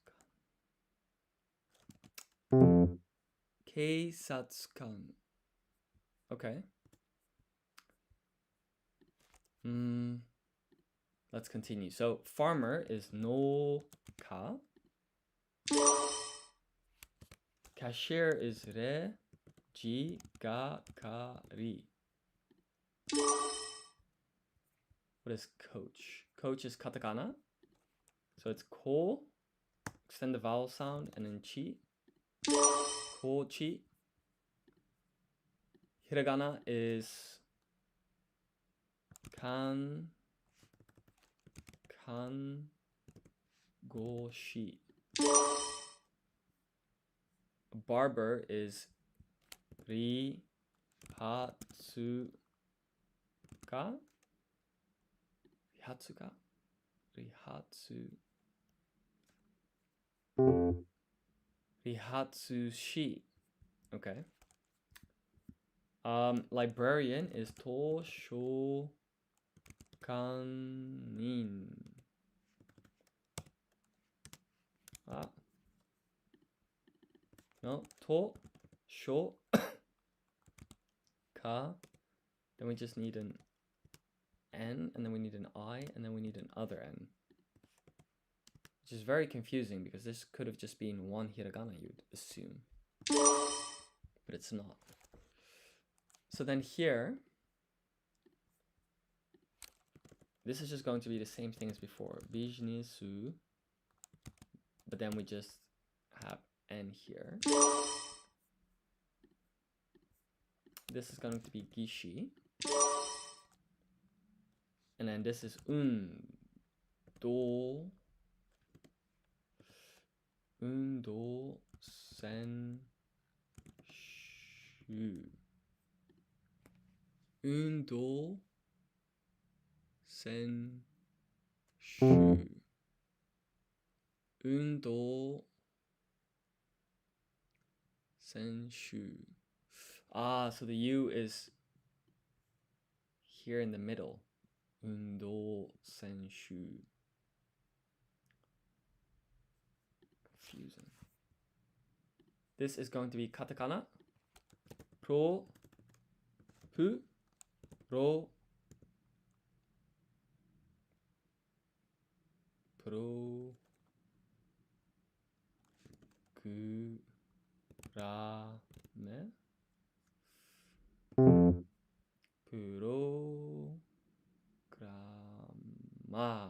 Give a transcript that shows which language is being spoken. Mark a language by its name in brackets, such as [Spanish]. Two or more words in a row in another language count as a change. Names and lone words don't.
[Japanese] だいかつか。けいさつかん. [English] Okay. Let's continue. So farmer is no-ka. Cashier is re-ji-ga-ka-ri. What is coach? Coach is katakana. So it's ko, extend the vowel sound, and then chi. Kochi. Hiragana is [Japanese] かん、ごし. [English] Barber is [Japanese] り、はつ、か? りはつか？りはつし. [English] Okay. Librarian is toshokanin. No, to, [Japanese] しょ、か. [English] Then we just need an N, and then we need an I, and then we need an other N. Which is very confusing because this could have just been one hiragana, you'd assume. But it's not. So then here, this is just going to be the same thing as before. Bijnisu. But then we just have N here. This is going to be gishi. And then this is [Japanese] うんどう せん しゅ. うんどう せん しゅ. うんどう せん しゅ. [English] So the U is here in the middle. [Japanese] うんどう せん しゅ. [English] Confusing. This is going to be katakana. [Japanese] プロ、プ、ロ、プロ、ク、ラ、メ、プログラマ.